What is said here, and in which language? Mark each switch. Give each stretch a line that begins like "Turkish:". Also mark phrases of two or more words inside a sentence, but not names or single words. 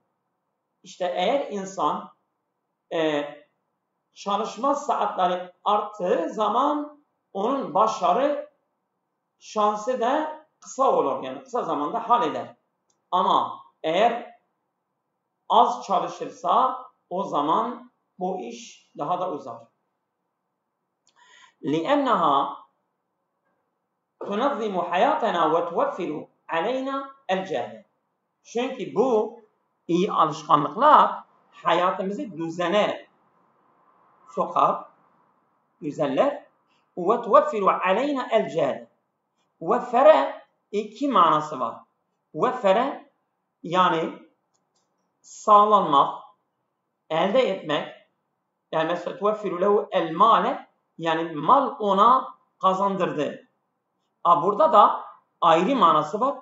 Turkish: İşte eğer insan çalışma saatleri arttığı zaman onun başarı şansı da kısa olur. Yani kısa zamanda halleder. Ama eğer az çalışırsa o zaman bu iş daha da uzar.
Arabic: لِأَنَّهَا تُنَظِّمُ حَيَاتَنَا وَتُوَفِّرُ عَلَيْنَا الْجَهْلِ.
Turkish: Çünkü bu iyi alışkanlıklar hayatımızı düzene sokar, düzenler.
Arabic: وَتُوَفِّرُ عَلَيْنَا الْجَهْلِ.
Turkish: Veffere iki manası var. Veffere yani sağlanmak, elde etmek. Yani mesela
Arabic: توفر له المال,
Turkish: yani mal ona kazandırdı. Burada da ayrı manası var.